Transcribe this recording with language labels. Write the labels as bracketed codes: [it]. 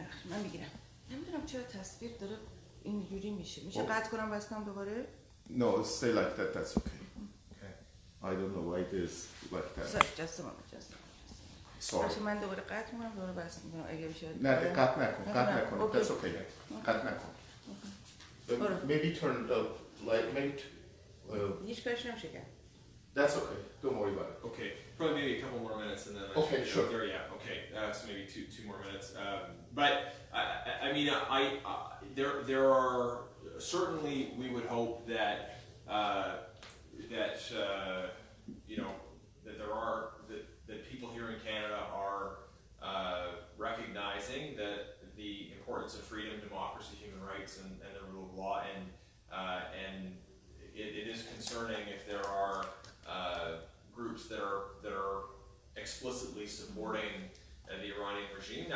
[fa] من میگیرم نمیدونم چرا تصویر داره اینجوری میشه قطع کنم بس کنم دوباره [en] No, stay like that, that's okay. I don't know why it is like that. Sorry. [fa] من دوباره قطع میکنم دوباره بس میکنم اگه بشه نه قطع نکن. [en] That's okay. [fa] قطع نکن. [en] Maybe turn the light, maybe [fa] هیچ کارش نمیشه کرد. [en] That's okay. Don't worry about it. okay, probably maybe a couple more minutes and then Okay, sure. There, yeah, okay, so maybe two more minutes. But I mean, there are certainly, we would hope that that people here in Canada are recognizing that the importance of freedom, democracy, human rights, and the rule of law, and it is concerning if there are groups that are explicitly supporting the Iranian regime.